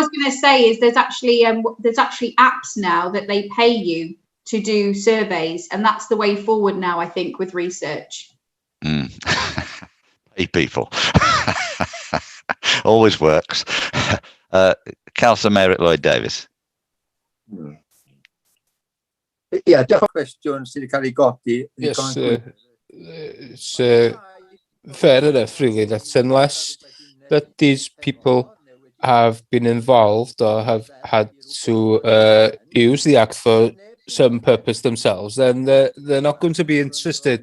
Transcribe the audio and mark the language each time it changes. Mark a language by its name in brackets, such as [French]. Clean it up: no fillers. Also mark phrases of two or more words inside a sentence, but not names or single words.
[English] What I was going to say is there's actually apps now that they pay you to do surveys, and that's the way forward now, I think, with research. Pay people. Always works. Councillor Mary Lloyd Davis. [Welsh] Yeah, diolch cwestiwn sydd wedi cael ei godi. [English] Yes, it's fair enough, really, that unless that these people have been involved or have had to use the Act for some purpose themselves, then they're not going to be interested.